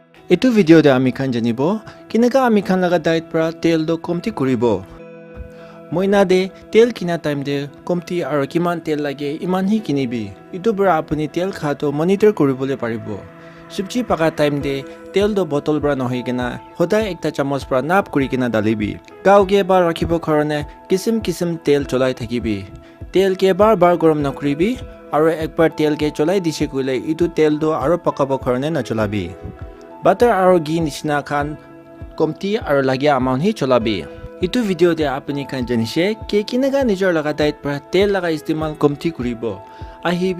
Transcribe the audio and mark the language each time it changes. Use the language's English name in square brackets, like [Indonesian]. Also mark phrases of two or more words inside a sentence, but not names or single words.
[Naga Pidgin] Itu video de ami khan janibo kinaka ami khan laga diet pra tel do komti kuribo moina de tel kina time de komti aro kiman tel lage iman hi kinibi itu bra apuni tel kha to monitor kuribole paribo subji paka time de tel do bottle bra nohi kina hodai ekta chamos pra nap kuri kina dalibi gao ge bar rakhibo khorone kisim tel cholai thakibi tel ke bar gorom nakribi aro ekbar tel ke cholai dishe kule itu tel do aro pakabo khorone na cholabi butter aro ghee nishna khan komti aro lagya amount hi cholabi itu video de apuni khan janishe ke kinaga nijor laga diet pra tel laga istimal komti kuribo ahibi